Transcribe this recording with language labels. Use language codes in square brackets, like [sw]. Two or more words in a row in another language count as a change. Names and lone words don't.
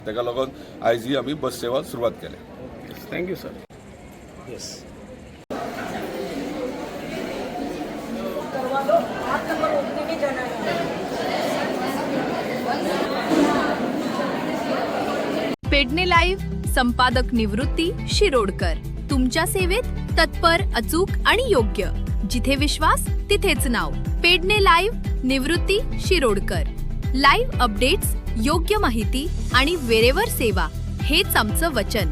[kok] ताका लागून आयज ही आमी बस सेवा सुरवात केल्या. [en] thank you sir. येस. [mr] पेडणे लाईव्ह संपादक निवृत्ती शिरोडकर तुमच्या सेवेत तत्पर, अचूक आणि योग्य. जिथे विश्वास तिथेच नाव. पेडणे लाईव्ह निवृत्ती शिरोडकर. [en] live updates, [mr] योग्य माहिती आणि वेरेवर सेवा हेच आमचं वचन.